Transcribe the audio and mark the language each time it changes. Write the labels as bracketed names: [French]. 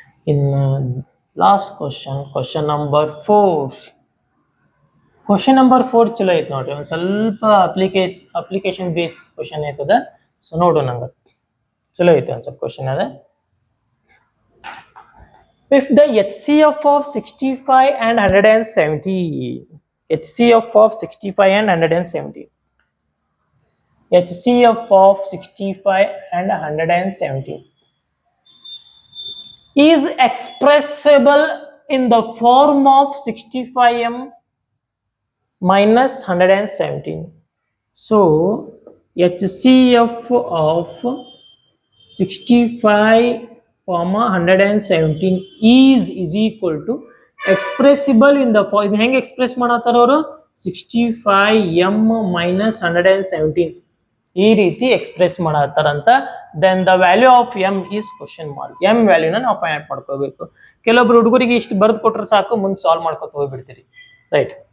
[Kannada] ಇನ್ನು last question number 4. Question number 4 ಚಲೋ ಐತಿ ನೋಡ್ರಿ, ಒಂದು ಸ್ವಲ್ಪ ಅಪ್ಲಿಕೇಶನ್ ಬೇಸ್ ಕ್ವಶನ್ ಐತದ. ಸೊ ನೋಡು, ನಂಗೆ ಚಲೋ ಐತೆ ಒಂದು ಸ್ವಲ್ಪ ಕ್ವಶನ್ ಅದ. [English] If the HCF of 65 and 170, HCF of 65 and 170, HCF of 65 and 170 is expressible in the form of 65m minus 117. So HCF of 65, 117 is equal to expressible in the form. [Kannada] ಹೆಂಗೆ express ಮಾಡತ್ತಾರ ಅವರು, 65m minus 117 ಈ ರೀತಿ express ಮಾಡತ್ತಾರಂತ. [English] Then the value of m is question mark. [Kannada] m ವ್ಯಾಲ್ಯೂನ ನಾವು find out ಮಾಡ್ಕೋಬೇಕು. ಕೆಲವೊಬ್ರು ಹುಡುಗರಿಗೆ ಇಷ್ಟು ಬರ್ದು ಕೊಟ್ರೆ ಸಾಕು, ಮುಂದೆ ಸಾಲ್ವ್ ಮಾಡ್ಕೊತ ಹೋಗ್ಬಿಡ್ತೀರಿ. ರೈಟ್.